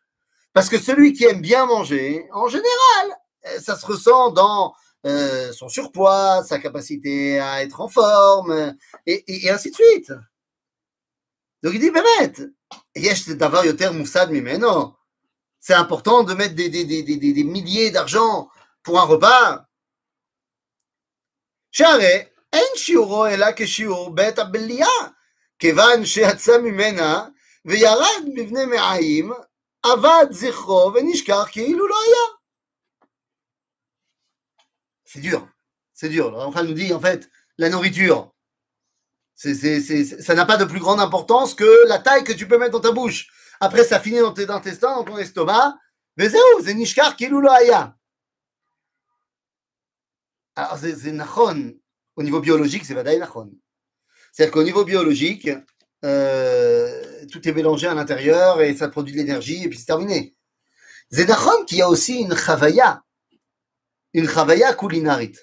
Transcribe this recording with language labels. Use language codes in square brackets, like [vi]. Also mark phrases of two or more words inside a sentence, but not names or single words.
[fr] Parce que celui qui aime bien manger, en général, ça se ressent dans son surpoids, sa capacité à être en forme, et ainsi de suite. Donc il dit, c'est important de mettre des milliers d'argent pour un repas. [he] Charé, אין שיעורו אלא כשיעור בית הבליעה, כיוון שיצא ממנה וירד מבני מעיים, אבד זכרו ונשכח כאילו לא היה. [fr] C'est dur. Le Ramchal nous dit, en fait, la nourriture, ça n'a pas de plus grande importance que la taille que tu peux mettre dans ta bouche. Après, ça finit dans tes intestins, dans ton estomac, [he] וזהו, זה נשכח כאילו לא היה. [fr] Alors, c'est נכון. Au niveau biologique, c'est [he] ודאי נכון. [fr] C'est-à-dire qu'au niveau biologique, tout est mélangé à l'intérieur et ça produit de l'énergie et puis c'est terminé. C'est nachon qu'il y a aussi une chavaya culinaire.